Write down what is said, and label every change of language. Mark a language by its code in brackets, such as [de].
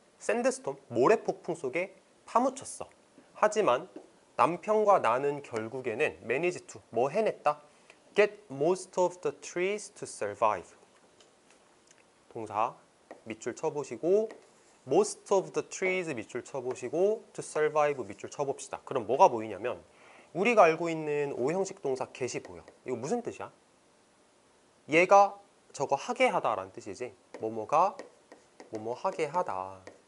[ko] 샌드스톰, 모래폭풍 속에 파묻혔어. 하지만 남편과 나는 결국에는 manage to, 뭐 해냈다? [en] Get most of the trees to survive. [ko] 동사 밑줄 쳐보시고 [en] most of the trees [ko] 밑줄 쳐보시고 to survive 밑줄 쳐봅시다. 그럼 뭐가 보이냐면 우리가 알고 있는 오형식 동사 get이 보여. 이거 무슨 뜻이야? 얘가 저거 하게 하다라는 뜻이지. 뭐뭐가 뭐뭐 하게 하다.